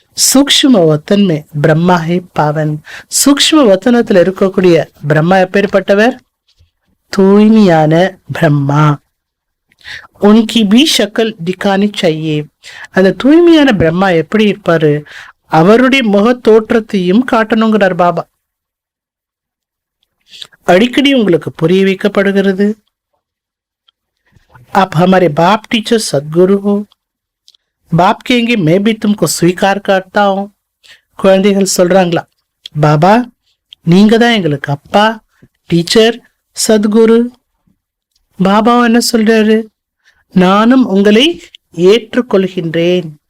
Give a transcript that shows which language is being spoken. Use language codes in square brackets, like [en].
[hi] சூக்ஷ்ம வத்தன்மை பிரம்மா ஹே பாவன். [ta] சூக்ஷ்ம வத்தனத்துல இருக்கக்கூடிய பிரம்மா எப்பேற்பட்டவர், தூய்மையான பிரம்மா. [hi] உன்கி பி ஷக்கல் திக்கானி செய்யே. [ta] அந்த தூய்மையான பிரம்மா எப்படி இருப்பாரு, அவருடைய முக தோற்றத்தையும் காட்டணுங்கிறார் பாபா. அடிக்கடி உங்களுக்கு புரிய வைக்கப்படுகிறது. [hi] आप हमारे बाप टीचर सदगुरु हो. बाप कहेंगे मैं भी तुमको स्वीकार करता हूं. [ta] குழந்தைகள் சொல்றாங்களா, பாபா நீங்க தான் எங்களுக்கு அப்பா, டீச்சர், சத்குரு. பாபாவும் என்ன சொல்றாரு, நானும் உங்களை ஏற்றுக்கொள்கின்றேன்.